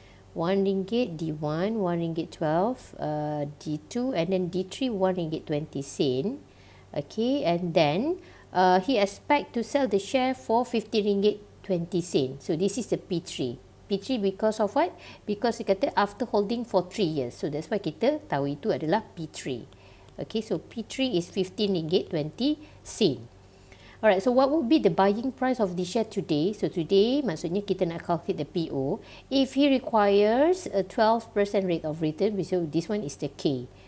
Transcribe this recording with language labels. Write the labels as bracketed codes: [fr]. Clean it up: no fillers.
[en] RM1 D1, RM1.12, D2, and then D3 RM1.20. Okay, and then he expect to sell the share for RM50.20. So this is the P3. P3 because of what? Because he kata after holding for 3 years. So that's why [ms] kita tahu itu adalah P3. [en] Okay, so P3 is RM15.20. Alright, so what would be the buying price of the share today? So today, [ms] maksudnya kita nak [en] calculate the PO. If he requires a 12% rate of return, so this one is the K.